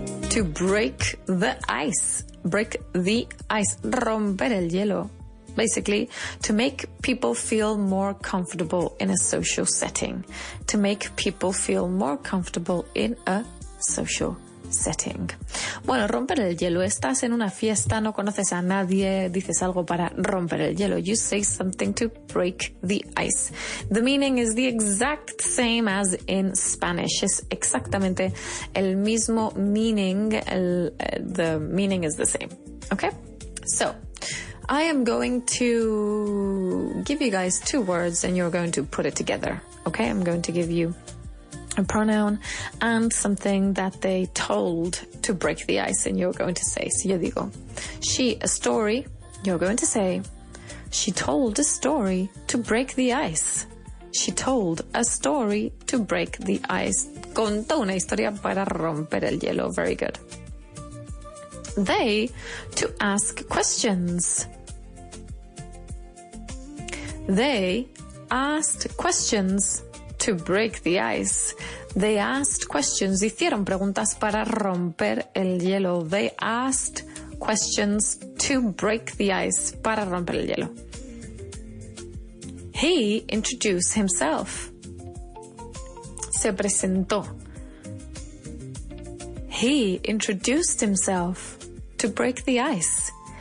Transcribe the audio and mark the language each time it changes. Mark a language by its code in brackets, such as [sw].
[en] To break the ice. Break the ice. [es] Romper el hielo. [en] Basically, to make people feel more comfortable in a social setting. To make people feel more comfortable in a social setting. [es] Bueno, romper el hielo. Estás en una fiesta, no conoces a nadie, dices algo para romper el hielo. [en] You say something to break the ice. The meaning is the exact same as in Spanish. [es] Es exactamente el mismo meaning. [en] The meaning is the same. Okay? So, I am going to give you guys two words and you're going to put it together. Okay? I'm going to give you a pronoun and something that they told to break the ice and you're going to say. So [es] yo digo, [en] she a story, you're going to say, she told a story to break the ice. She told a story to break the ice. [es] Contó una historia para romper el hielo. [en] Very good. They, to ask questions. They asked questions to break the ice. They asked questions. [es] Hicieron preguntas para romper el hielo. [en] They asked questions to break the ice. [es] Para romper el hielo. [en] He introduced himself. [es] Se presentó. [en] He introduced himself to break the ice.